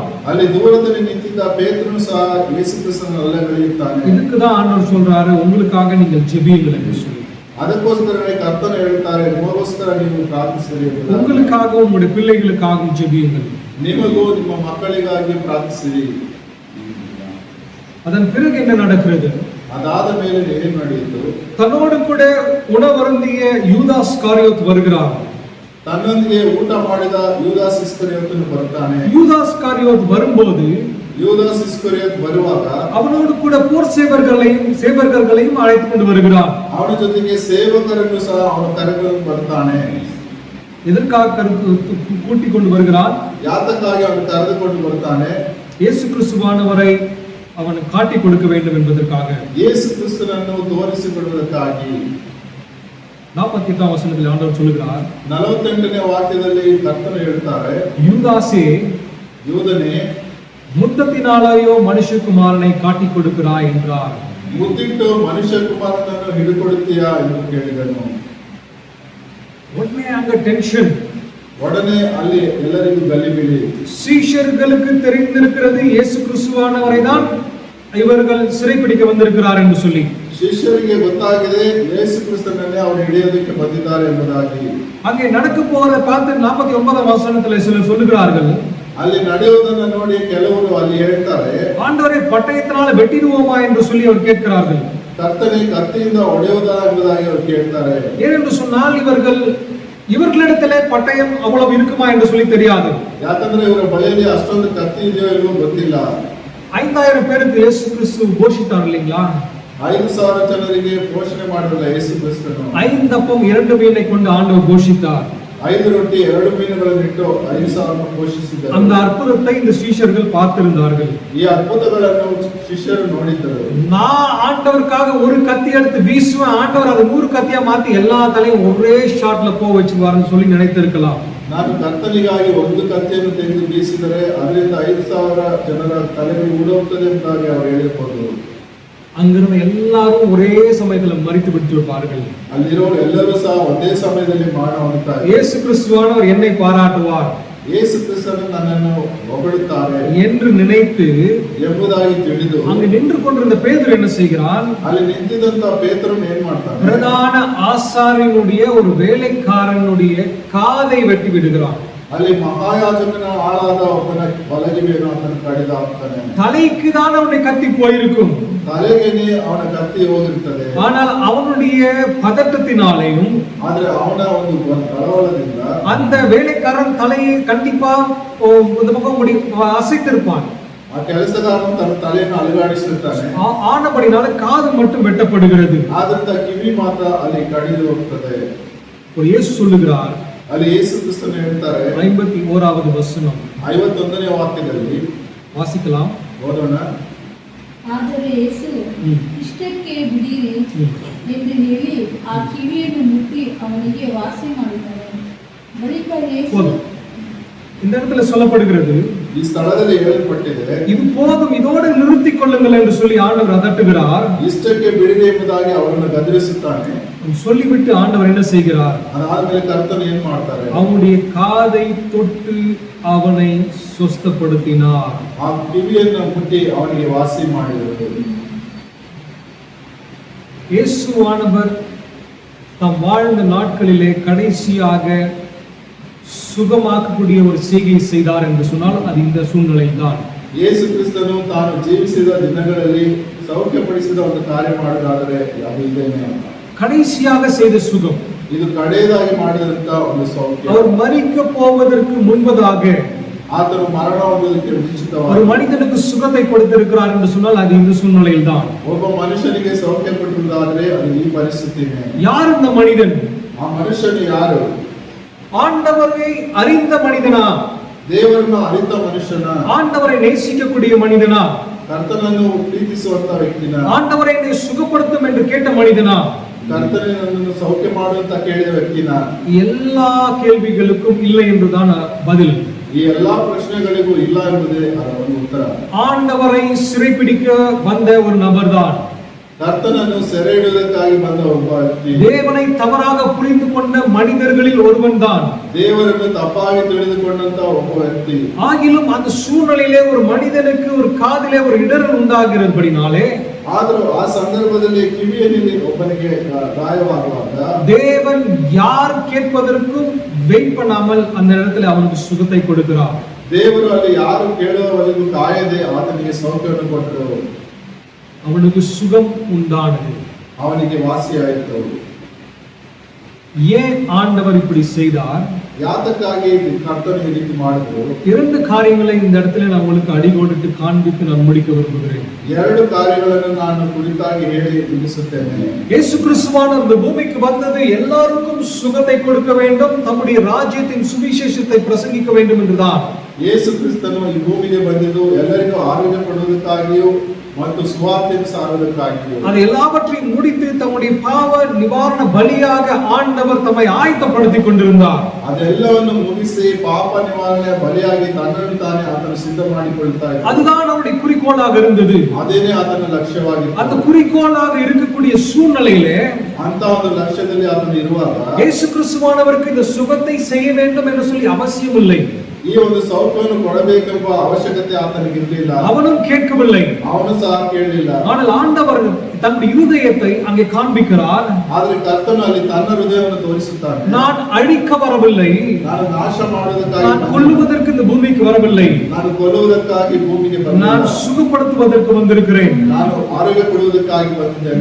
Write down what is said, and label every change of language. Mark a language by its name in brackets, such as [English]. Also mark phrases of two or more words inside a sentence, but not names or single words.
[Kannada] ಅಲ್ಲಿ ದೂರದಲ್ಲಿ ನಿಂತಿದ್ದ ಪೇತ್ರನು ಸಹ ಯೇಸು ಕ್ರಿಸ್ತನನ್ನು ಅಲ್ಲಗಳೆಯುತ್ತಾನೆ. [Tamil] இதுக்கு தான் ஆண்டவர் சொல்றாரு, உங்களுக்காக நீங்கள் ஜெபியுங்கள் என்று சொல்லி. [Kannada] ಅದಕ್ಕೋಸ್ಕರವೇ ಕರ್ತನು ಹೇಳ್ತಾರೆ, ನಿಮಗೋಸ್ಕರ ನೀವು ಪ್ರಾರ್ಥಿಸಿರಿ, [Tamil] உங்களுக்காகவும் உங்களுடைய பிள்ளைகளுக்காகவும் ஜெபியுங்கள். [Kannada] ನಿಮಗೂ ನಿಮ್ಮ ಮಕ್ಕಳಿಗಾಗಿ ಪ್ರಾರ್ಥಿಸಿರಿ. [Tamil] அதன் பிறகு என்ன நடக்கிறது? [Kannada] ಅದಾದ ಮೇಲೆ ಏನು ನಡೆಯಿತು? [Tamil] தன்னோடு கூட உணவருந்திய யூதாஸ் காரியோத் வருகிறார். [Kannada] ತನ್ನೊಂದಿಗೆ ಊಟ ಮಾಡಿದ ಯೂದಾಸ್ ಇಸ್ಕರಿಯೋತನು ಬರ್ತಾನೆ. [Tamil] யூதாஸ் காரியோத் வரும்போது [Kannada] ಯೂದಾಸ್ ಇಸ್ಕರಿಯೋತ್ ಬರುವಾಗ [Tamil] அவனோடு கூட போர் சேவகர்களையும் அழைத்து கொண்டு வருகிறார். [Kannada] ಅವನ ಜೊತೆಗೆ ಸೇವಕರನ್ನು ಸಹ ಅವನು ಕರೆದುಕೊಂಡು ಬರ್ತಾನೆ. [Tamil] எதற்காக கூட்டிக் கொண்டு வருகிறான்? [Kannada] ಯಾತಕ್ಕಾಗಿ ಅವನು ಕರೆದುಕೊಂಡು ಬರ್ತಾನೆ? [Tamil] இயேசு கிறிஸ்துவானவரை அவன் காட்டிக் கொடுக்க வேண்டும் என்பதற்காக. [Kannada] ಯೇಸು ಕ್ರಿಸ್ತನನ್ನು ತೋರಿಸಿಕೊಡುವುದಕ್ಕಾಗಿ. [Tamil] 48 வசனத்தில் ஆண்டவர் சொல்லுகிறார், [Kannada] 48ನೇ ವಾಕ್ಯದಲ್ಲಿ ಕರ್ತನು ಹೇಳ್ತಾರೆ, [Tamil] யூதாசே, [Kannada] ಯೂದನೇ, [Tamil] முத்தத்தினாலேயோ மனுஷகுமாரனை காட்டிக் கொடுக்கிறாய் என்றார். [Kannada] ಮುತ್ತಿಟ್ಟು ಮನುಷ್ಯ ಕುಮಾರನನ್ನು ಹಿಡಿಕೊಡುತ್ತೀಯಾ ಎಂದು ಕೇಳಿದನು. [Tamil] உடனே அங்க டென்ஷன். [Kannada] உடனே ಅಲ್ಲಿ ಎಲ್ಲರಿಗೂ ಗಲಿಬಿಲಿ. [Tamil] சீஷர்களுக்கு தெரிந்திருக்கிறது இயேசு கிறிஸ்துவானவரை தான் இவர்கள் சிறைப்பிடிக்க வந்திருக்கிறார் என்று சொல்லி. [Kannada] ಶಿಷ್ಯರಿಗೆ ಗೊತ್ತಾಗಿದೆ ಯೇಸು ಕ್ರಿಸ್ತನನ್ನೇ ಅವರು ಹಿಡಿಯೋದಕ್ಕೆ ಬಂದಿದ್ದಾರೆ ಎಂಬುದಾಗಿ. [Tamil] அங்கே நடக்க போறத பார்த்து 49 வசனத்தில் சிலர் சொல்லுகிறார்கள், [Kannada] ಅಲ್ಲಿ ನಡೆಯುವುದನ್ನು ನೋಡಿ ಕೆಲವರು ಅಲ್ಲಿ ಹೇಳ್ತಾರೆ, [Tamil] ஆண்டவரே பட்டயத்தினால வெட்டிடுவோமா என்று சொல்லி அவர் கேட்கிறார்கள். [Kannada] ಕರ್ತನೇ ಕತ್ತಿಯಿಂದ ಹೊಡೆಯುವುದಾ ಎಂಬುದಾಗಿ ಅವರು ಕೇಳ್ತಾರೆ. [Tamil] ஏனென்று சொன்னால் இவர்களிடத்திலே பட்டயம் அவ்வளவு இருக்குமா என்று சொல்லி தெரியாது. [Kannada] ಯಾಕಂದ್ರೆ ಇವರ ಬಳಿಯಲ್ಲಿ ಅಷ್ಟೊಂದು ಕತ್ತಿ ಇದೆಯೋ ಇಲ್ಲವೋ ಗೊತ್ತಿಲ್ಲ. [Tamil] 5000 பேருக்கு இயேசு கிறிஸ்து போஷித்தார் இல்லைங்களா? [Kannada] 5000 ಜನರಿಗೆ ಪೋಷಣೆ ಮಾಡಿದ ಯೇಸು ಕ್ರಿಸ್ತನು [Tamil] 5 அப்பம் 2 மீனை கொண்டு ஆண்டவர் போஷித்தார். [Kannada] 5 ರೊಟ್ಟಿ 2 ಮೀನುಗಳನ್ನು ಇಟ್ಟು 5000 ಪೋಷಿಸಿದರು. [Tamil] அந்த அற்புதத்தை இந்த சீஷர்கள் பார்த்திருந்தார்கள். [Kannada] ಈ ಅದ್ಭುತಗಳನ್ನು ಶಿಷ್ಯರು ನೋಡಿದ್ದರು. [Tamil] நான் ஆண்டவருக்காக ஒரு கத்தி எடுத்து வீசுவேன், ஆண்டவர் அதை 100 கத்தியா மாத்தி எல்லா தலையும் ஒரே ஷாட்ல போ வச்சுவாருன்னு சொல்லி நினைத்திருக்கலாம். [Kannada] ನಾನು ಕರ್ತನಿಗಾಗಿ ಒಂದು ಕತ್ತಿಯನ್ನು ತೆಗೆದು ಬೀಸಿದರೆ ಅದರಿಂದ 5000 ಜನರ ತಲೆಗೆ ಉಡುತ್ತದೆ ಎಂಬುದಾಗಿ ಅವರು ಹೇಳಿರಬಹುದು. [Tamil] அங்கிருந்த எல்லாரும் ஒரே சமயத்துல மரித்து விட்டிருப்பார்கள். [Kannada] ಅಲ್ಲಿರೋರು ಎಲ್ಲರೂ ಸಹ ಒಂದೇ ಸಮಯದಲ್ಲಿ ಮರಣ ಹೊಂದುತ್ತಾರೆ. [Tamil] இயேசு கிறிஸ்துவானவர் என்னை பாராட்டுவார், [Kannada] ಯೇಸು ಕ್ರಿಸ್ತನು ನನ್ನನ್ನು ಹೊಗಳುತ್ತಾರೆ [Tamil] என்று நினைத்து [Kannada] ಎಂಬುದಾಗಿ ತಿಳಿದು [Tamil] அங்கு நின்று கொண்டிருந்த பேதுரு என்ன செய்கிறான்? [Kannada] ಅಲ್ಲಿ ನಿಂತಿದ್ದಂತ ಪೇತ್ರನು ಏನ್ ಮಾಡ್ತಾನೆ? [Tamil] பிரதான ஆசாரியனுடைய ஒரு வேலைக்காரனுடைய காதை வெட்டி விடுகிறான். [Kannada] ಅಲ್ಲಿ ಮಹಾಯಾಜಕನ ಆಳಾದ ಒಬ್ಬನ ಬಲಗಿವೆಯನ್ನು ಆತನು ಕಡಿದು ಹಾಕ್ತಾನೆ. [Tamil] தலைக்கு தான் அவனுடைய கத்தி போயிருக்கும், [Kannada] ತಲೆಗೆನೆ ಅವನ ಕತ್ತಿ ಹೋಗಿರ್ತದೆ. [Tamil] ஆனால் அவனுடைய பதட்டத்தினாலேயும் [Kannada] ಆದ್ರೆ ಅವನ ಒಂದು ಕಳವಳದಿಂದ [Tamil] அந்த வேலைக்காரன் தலையை கண்டிப்பா இந்த பக்கம் அசைத்திருப்பான். [Kannada] ಆ ಕೆಲಸಗಾರನು ತನ್ನ ತಲೆಯನ್ನು ಅಲುಗಾಡಿಸುತ್ತಾನೆ. [Tamil] ஆனபடினால காது மட்டும் வெட்டப்படுகிறது. [Kannada] ಆದ್ರಿಂದ ಕಿವಿ ಮಾತ್ರ ಅಲ್ಲಿ ಕಡಿದು ಹೋಗ್ತದೆ. [Tamil] ஒரு இயேசு சொல்லுகிறார், [Kannada] ಅಲ್ಲಿ ಯೇಸು ಕ್ರಿಸ್ತನು ಹೇಳ್ತಾರೆ, [Tamil] 51வது வசனம் [Kannada] 51ನೇ ವಾಕ್ಯದಲ್ಲಿ [Tamil] வாசிக்கலாம், [Kannada] ಓದೋಣ. ಆದರೆ ಯೇಸು ಇಷ್ಟಕ್ಕೆ ಬಿಡಿರಿ ಎಂದು ಹೇಳಿ ಆ ಕಿವಿಯನ್ನು ಮುಟ್ಟಿ ಅವನಿಗೆ ವಾಸಿ ಮಾಡಿದ್ದಾನೆ. ಬಳಿಕ ಯೇಸು [Tamil] இந்த இடத்துல சொல்லப்படுகிறது, [Kannada] ಈ ಸ್ಥಳದಲ್ಲಿ ಹೇಳಲ್ಪಟ್ಟಿದೆ, [Tamil] இது போதும், இதோடு நிறுத்திக் கொள்ளுங்கள் என்று சொல்லி ஆண்டவர் அதட்டுகிறார். [Kannada] ಇಷ್ಟಕ್ಕೆ ಬಿಡಿರಿ ಎಂಬುದಾಗಿ ಅವರನ್ನು ಗದರಿಸುತ್ತಾನೆ. [Tamil] சொல்லிவிட்டு ஆண்டவர் என்ன செய்கிறார்? [Kannada] ಅದಾದ್ಮೇಲೆ ಕರ್ತನು ಏನ್ ಮಾಡ್ತಾರೆ? [Tamil] அவனுடைய காதை தொட்டு அவனை சுஸ்தப்படுத்தினார். [Kannada] ಆ ಕಿವಿಯನ್ನು ಮುಟ್ಟಿ ಅವನಿಗೆ ವಾಸಿ ಮಾಡಿದರು. [Tamil] இயேசுவானவர் தாம் வாழ்ந்த நாட்களிலே கடைசியாக சுகமாக்கக்கூடிய ஒரு செய்கையை செய்தார் என்று சொன்னால் அது இந்த சூழ்நிலையில் தான். [Kannada] ಯೇಸು ಕ್ರಿಸ್ತನು ತಾನು ಜೀವಿಸಿದ ದಿನಗಳಲ್ಲಿ ಸೌಖ್ಯಪಡಿಸಿದ ಒಂದು ಕಾರ್ಯ ಮಾಡೋದಾದರೆ ಅದು ಇದೇನೆ. [Tamil] கடைசியாக செய்த சுகம், [Kannada] ಇದು ಕಡೆಯದಾಗಿ ಮಾಡಿದಂತ ಒಂದು ಸೌಖ್ಯ. [Tamil] அவர் மரிக்க போவதற்கு முன்பதாக [Kannada] ಆತನು ಮರಣ ಹೊಂದುವುದಕ್ಕೆ [Tamil] ஒரு [Kannada] ಮುಂಚಿತವಾಗಿ [Tamil] மனிதனுக்கு சுகத்தை கொடுத்திருக்கிறார் என்று சொன்னால் அது இந்த சூழ்நிலையில் தான். [Kannada] ಒಬ್ಬ ಮನುಷ್ಯನಿಗೆ ಸೌಖ್ಯ ಕೊಟ್ಟಿರುವುದಾದ್ರೆ ಅದು ಈ ಪರಿಸ್ಥಿತಿನೇ. [Tamil] யார் இந்த மனிதன்? [Kannada] ಆ ಮನುಷ್ಯನು ಯಾರು? [Tamil] ஆண்டவரை அறிந்த மனிதனா? [Kannada] ದೇವರನ್ನು ಅರಿತ ಮನುಷ್ಯನ? [Tamil] ஆண்டவரை நேசிக்கக்கூடிய மனிதனா? [Kannada] ಕರ್ತನನ್ನು ಪ್ರೀತಿಸುವಂತ ವ್ಯಕ್ತಿನ? [Tamil] ஆண்டவரை என்னை சுகப்படுத்தும் என்று கேட்ட மனிதனா? [Kannada] ಕರ್ತನೇ ನನ್ನನ್ನು ಸೌಖ್ಯ ಮಾಡುವಂತ ಕೇಳಿದ ವ್ಯಕ್ತಿನ? [Tamil] எல்லா கேள்விகளுக்கும் இல்லை என்றுதான் பதில். [Kannada] ಈ ಎಲ್ಲಾ ಪ್ರಶ್ನೆಗಳಿಗೂ ಇಲ್ಲ ಎಂಬುದೇ ಅದರ ಒಂದು ಉತ್ತರ. [Tamil] ஆண்டவரை சிறைப்பிடிக்க வந்த ஒரு நபர் தான். [Kannada] ಕರ್ತನನ್ನು ಸೆರೆ ಹಿಡಿಯುವುದಕ್ಕಾಗಿ ಬಂದ ಒಬ್ಬ ವ್ಯಕ್ತಿ. [Tamil] தேவனை தவறாக புரிந்து கொண்ட மனிதர்களில் ஒருவன் தான். [Kannada] ದೇವರನ್ನು ತಪ್ಪಾಗಿ ತಿಳಿದುಕೊಂಡಂತ ಒಬ್ಬ ವ್ಯಕ್ತಿ. [Tamil] ஆகிலும் அந்த சூழ்நிலையிலே ஒரு மனிதனுக்கு ஒரு காதிலே ஒரு இடரல் உண்டாகிறபடினாலே, [Kannada] ಆದರೂ ಆ ಸಂದರ್ಭದಲ್ಲಿ ಕಿವಿಯಲ್ಲಿ ಒಬ್ಬನಿಗೆ ಗಾಯವಾಗುವಾಗ [Tamil] தேவன் யார் கேட்பதற்கும் வெயிட் பண்ணாமல் அந்த இடத்துல அவனுக்கு சுகத்தை கொடுக்கிறார். [Kannada] ದೇವರು ಅಲ್ಲಿ ಯಾರು ಕೇಳುವವರೆಗೂ ಕಾಯದೆ ಆತನಿಗೆ ಸೌಖ್ಯವನ್ನು ಕೊಟ್ಟರು. [Tamil] அவனுக்கு சுகம் உண்டானது, [Kannada] ಅವನಿಗೆ ವಾಸಿಯಾಯಿತು. [Tamil] ஏன் ஆண்டவர் இப்படி செய்தார்? [Kannada] ಯಾತಕ್ಕಾಗಿ ಕರ್ತನು ಈ ರೀತಿ ಮಾಡಿದ್ರು? [Tamil] 2 காரியங்களை இந்த இடத்துல நான் உங்களுக்கு அடிகோடிட்டு காண்பித்து நான் முடிக்க விரும்புகிறேன். [Kannada] 2 ಕಾರ್ಯಗಳನ್ನು ನಾನು ಕುರಿತಾಗಿ ಹೇಳಿ ತಿಳಿಸುತ್ತೇನೆ. [Tamil] இயேசு கிறிஸ்துவானவர் இந்த பூமிக்கு வந்தது எல்லாருக்கும் சுகத்தை கொடுக்க வேண்டும், தம்முடைய ராஜ்யத்தின் சுவிசேஷத்தை பிரசங்கிக்க வேண்டும் என்றுதான். [Kannada] ಯೇಸು ಕ್ರಿಸ್ತನು ಈ ಭೂಮಿಗೆ ಬಂದಿದ್ದು ಎಲ್ಲರಿಗೂ ಆರೋಗ್ಯ ಕೊಡುವುದಕ್ಕಾಗಿಯೂ ಮತ್ತು ಸುವಾರ್ತೆಯನ್ನು ಸಾರುವುದಕ್ಕಾಗಿಯೂ [Tamil] அது எல்லாவற்றையும் முடித்து தம்முடைய பாவ நிவாரண பலியாக ஆண்டவர் தம்மை ஆயத்தப்படுத்திக் கொண்டிருந்தார். [Kannada] ಅದೆಲ್ಲವನ್ನು ಮುಗಿಸಿ ಪಾಪ ನಿವಾರಣೆ ಬಲಿಯಾಗಿ ತನ್ನನ್ನು ತಾನೇ ಆತನು ಸಿದ್ಧ ಮಾಡಿಕೊಳ್ತಾ ಇದ್ದ. [Tamil] அதுதான் அவருடைய குறிக்கோளாக இருந்தது. [Kannada] ಅದೇನೇ ಆತನ ಲಕ್ಷ್ಯವಾಗಿತ್ತು. [Tamil] அந்த குறிக்கோளாக இருக்கக்கூடிய சூழ்நிலையிலே [Kannada] ಅಂತ ಒಂದು ಲಕ್ಷ್ಯದಲ್ಲಿ ಆತನು ಇರುವಾಗ [Tamil] இயேசு கிறிஸ்துவானவருக்கு இந்த சுகத்தை செய்ய வேண்டும் என்று சொல்லி அவசியம் இல்லை. [Kannada] ಈ ಒಂದು ಸೌಖ್ಯವನ್ನು ಕೊಡಬೇಕೆಂಬ ಅವಶ್ಯಕತೆ ಆತನಿಗೆ ಇರಲಿಲ್ಲ. [Tamil] அவனும் கேட்கவில்லை. [Kannada] ಅವನು ಸಹ ಕೇಳಲಿಲ್ಲ. [Tamil] ஆனால் ஆண்டவர் தன்னுடைய இருதயத்தை அங்கே காண்பிக்கிறார். [Kannada] ಆದರೆ ಕರ್ತನು ಅಲ್ಲಿ ತನ್ನ ಹೃದಯವನ್ನು ತೋರಿಸುತ್ತಾನೆ. [Tamil] நான் ಅழிக்க வரவில்லை, [Kannada] ನಾನು ನಾಶ ಮಾಡುವುದಕ್ಕಾಗಿ, [Tamil] நான் கொல்லுவதற்கு இந்த பூமிக்கு வரவில்லை, [Kannada] ನಾನು ಕೊಲ್ಲುವುದಕ್ಕಾಗಿ ಭೂಮಿಗೆ ಬಂದಿಲ್ಲ, [Tamil] நான் சுகப்படுத்துவதற்கு வந்திருக்கிறேன், [Kannada] ನಾನು ಆರೋಗ್ಯ ಕೊಡುವುದಕ್ಕಾಗಿ ಬಂದಿದ್ದೇನೆ,